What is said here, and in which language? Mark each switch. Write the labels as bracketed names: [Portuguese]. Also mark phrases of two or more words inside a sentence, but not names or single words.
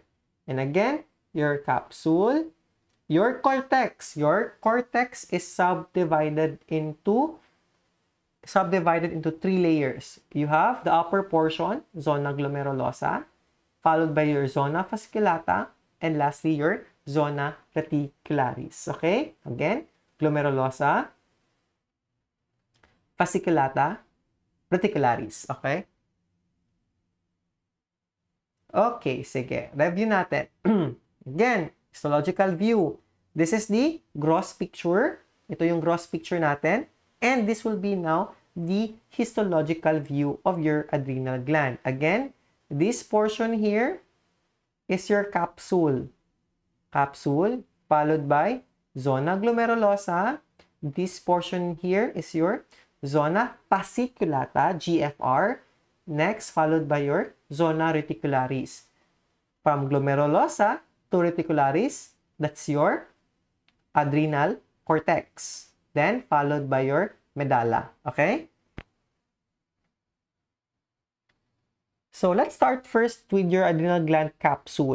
[English] And again, your capsule, your cortex. Your cortex is subdivided into 3 layers. You have the upper portion, zona glomerulosa, followed by your zona fasciculata, and lastly, your zona reticularis. Okay? Again, glomerulosa, fasciculata, reticularis. Okay? Okay, [Filipino] sige. Review natin. [English] Again, histological view. This is the gross picture. [Filipino] Ito yung [English] gross picture [Filipino] natin. [English] And this will be now the histological view of your adrenal gland. Again, this portion here is your capsule. Capsule, followed by zona glomerulosa. This portion here is your zona fasciculata, GFR. Next, followed by your zona reticularis. From glomerulosa to reticularis, that's your adrenal cortex. Then, followed by your medulla. Okay? So, let's start first with your adrenal gland capsule.